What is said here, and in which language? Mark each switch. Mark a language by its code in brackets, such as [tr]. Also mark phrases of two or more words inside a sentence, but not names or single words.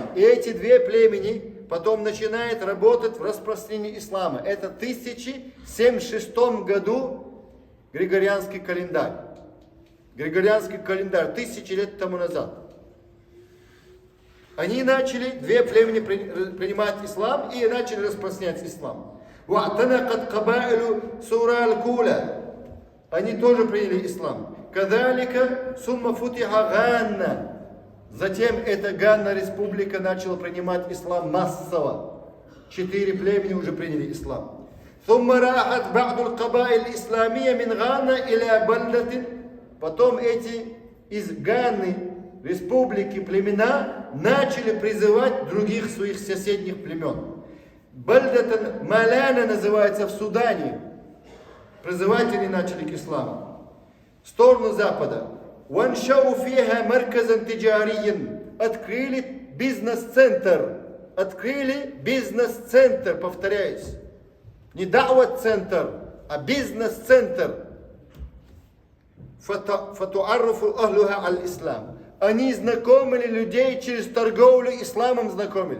[ru] И эти две племени потом начинает работать в распространении ислама. Это 1076 году Григорианский календарь. Григорианский календарь 1000 лет тому назад. Они начали, две племени принимать ислам и начали распространять ислам. [ar] وَاعْتَنَقَتْ قَبَائِلُ سُورَ الْكُولَ. [ru] Они тоже приняли ислам. [ar] كَذَلِكَ ثُمَّ فُتِحَ غَانَّ. [ru] Затем эта Ганна республика начала принимать ислам массово. 4 племени уже приняли ислам. [ar] ثم راحت بعض القبائل الإسلامية من غانا إلى بلدة. [ru] Потом эти из Ганны республики племена начали призывать других своих соседних племен. Бальдатан Маляна называется в Судане. Призывать они начали к исламу. В сторону запада. [ar] وانشأوا فيها مركزا تجاريا. [ru] Открыли бизнес-центр. Открыли бизнес-центр, повторяюсь. Не да'ват-центр, а бизнес-центр. [ar] فتعرف أهلها الإسلام. [ru] Они знакомили людей через торговлю, исламом знакомили.